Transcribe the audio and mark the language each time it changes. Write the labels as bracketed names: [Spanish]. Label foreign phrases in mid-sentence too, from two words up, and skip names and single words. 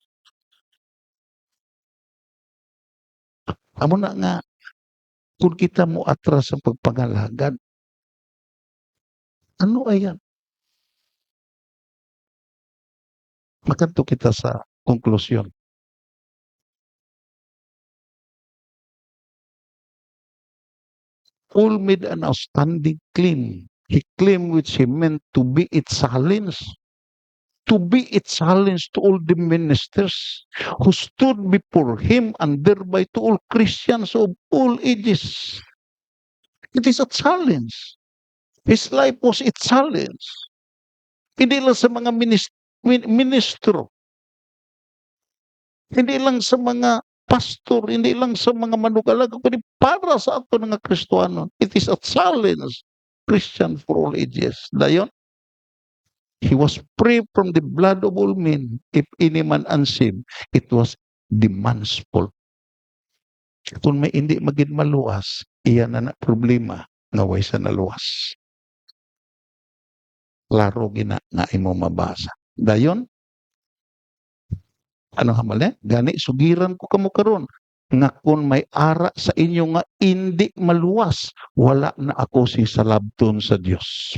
[Hiligaynon] Amo na nga kung kita mo atras sa pagpangalagad, ano ayan? Makanto kita sa konklusyon. [English] Paul made an outstanding claim. He claimed which he meant to be its silence. to be a challenge to all the ministers who stood before him and thereby to all Christians of all ages. It is a challenge. His life was a challenge. [Hiligaynon] Hindi lang sa mga ministro, hindi lang sa mga pastor, hindi lang sa mga manugalaga, kundi para sa ato mga Kristiyano. [English] It is a challenge, Christian for all ages. Dayon, he was free from the blood of all men. If any man unsaved, it was the man's fault. [Hiligaynon] Kung may hindi maging maluwas, iyan na problema nga way sa naluwas. Klaro gina nga imo mabasa. Dayon, ano hamali? Gani, sugiran ko kamo karon nga kung may ara sa inyo nga hindi maluwas, wala na ako si salabton sa Dios.